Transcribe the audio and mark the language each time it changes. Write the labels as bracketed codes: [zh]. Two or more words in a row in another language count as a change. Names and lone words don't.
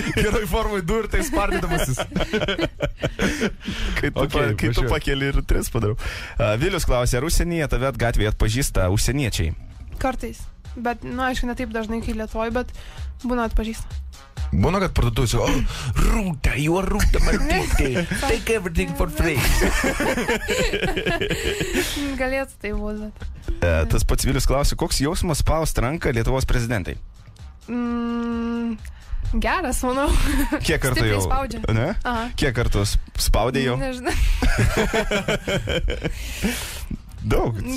[lt] Geroj formai 2 ir tai spardydamasis. Kai tu, Okay, kai tu važiuoju. pakeli ir 3 padarau. Vilius klausė, ar užsienyje tave gatvėje atpažįsta užsieniečiai? Kartais. Bet, nu, aišku, ne taip dažnai, kai Lietuvoje, bet būna atpažįsta. Būna, kad parduotuvėse, Rūta, [en] you are Rūta Martytė, take everything for free. [lt] Galėtų tai būti. Tas pats Vilius klausė, koks jausmas spausti ranką Lietuvos prezidentai? Geras, manau. Kiek kartų Stipriai jau? spaudžia. Ne? Aha. Kiek kartų spaudė jau? Nežinau. Daug. Čia